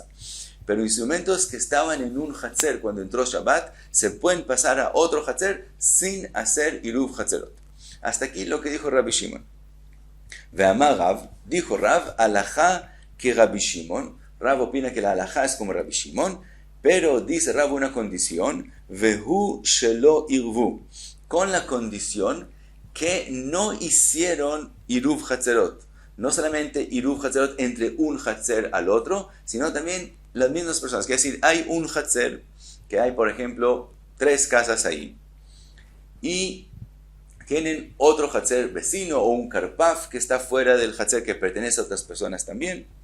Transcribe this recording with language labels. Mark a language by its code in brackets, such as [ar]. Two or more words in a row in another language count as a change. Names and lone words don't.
[es] Pero instrumentos que estaban en un hatzer cuando entró Shabbat se pueden pasar a otro hatzer sin hacer [he] עירוב חצרות. [es] Hasta aquí lo que dijo Rabbi Shimon. [he] ואמר רב, [es] dijo Rav, alajá que Rabbi Shimon. Rav opina que la alajá es como Rabbi Shimon, pero dice Rav una condición, [he] והוא שלא עירבו, [es] con la condición que no hicieron [he] עירוב חצרות. [es] No solamente [he] עירוב חצרות [es] entre un hatzer al otro, sino también las mismas personas. Es decir, hay un hatzer, que hay, por ejemplo, 3 casas ahí, y tienen otro hatzer vecino o un karpaf que está fuera del hatzer que pertenece a otras personas también.